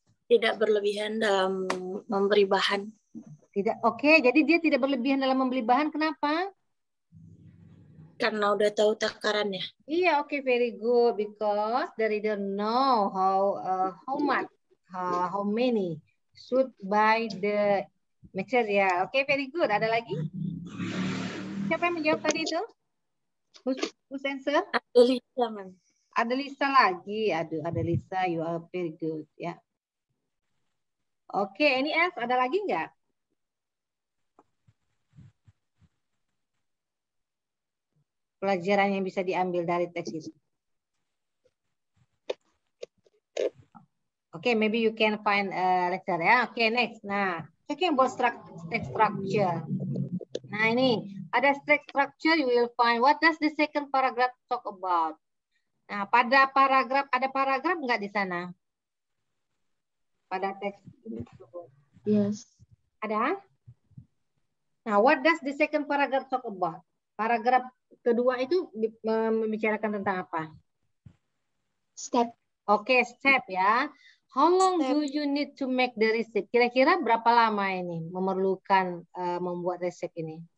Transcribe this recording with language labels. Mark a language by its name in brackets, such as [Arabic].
[Indonesian] Tidak berlebihan dalam memberi bahan. Tidak, oke. Jadi dia tidak berlebihan dalam membeli bahan. Kenapa? Karena udah tahu takarannya. Iya, oke, very good. [English] Because the reader know how much, how many should buy the material. [Indonesian] Oke, very good. Ada lagi? Siapa yang menjawab tadi itu? [English] Who's answer? [Indonesian] Ada Lisa, Man. Ada Lisa lagi. Aduh, ada Lisa. [English] You are very good. [Indonesian] Ya. Oke, [English] any else? [Indonesian] Ada lagi nggak? Pelajaran yang bisa diambil dari teks itu. [English] Oke, maybe you can find a lecture ya. Oke, next. Nah, talking about text structure. [Indonesian] Nah, ini ada text structure. [English] You will find what does the second paragraph talk about. [Indonesian] Nah, pada paragraf ada paragraf nggak di sana? Pada teks. [English] Yes. [Indonesian] Ada? [English] Nah, what does the second paragraph talk about? [Indonesian] Paragraf kedua itu membicarakan tentang apa? [English] Step. [Indonesian] Oke, step ya. [English] How long do you need to make the receipt? [Indonesian] Kira-kira berapa lama ini memerlukan membuat resep ini?